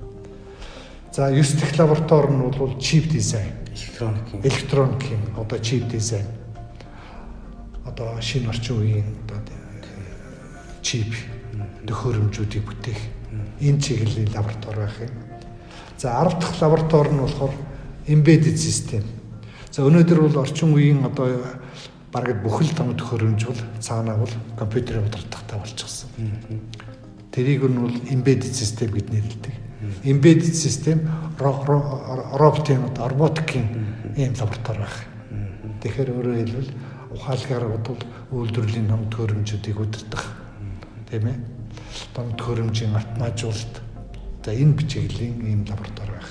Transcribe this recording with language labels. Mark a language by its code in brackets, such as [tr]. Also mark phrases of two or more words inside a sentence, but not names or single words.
[mn] За 9 дахь лаборатори нь бол чип дизайн. Электроникийн одоо чип дизайн. Одоо шинэ орчин үеийн одоо чип төхөөрөмжүүдийг бүтээх энэ чиглэлийн лаборатори байх юм. За 10 дахь лаборатори нь болохоор [en] embedded system. [mn] За өнөөдөр бол орчин үеийн одоо бараг бүхэл том төхөөрөмж бол цаанаа бол компьютерийн удирдахтай болчихсон. Тэрийг нь бол [en] embedded system [mn] гэж нэрлэдэг. [en] Embedded system [mn] роботикийн ийм лаборатори байх. Тэгэхээр өөрөөр хэлбэл ухаалгаар бол үйлдвэрлэлийн том төхөөрөмжүүдийг удирдах тийм ээ. Том төхөөрөмжийн автоматжуулалт За энэ чиглэлийн ийм лаборатори байх.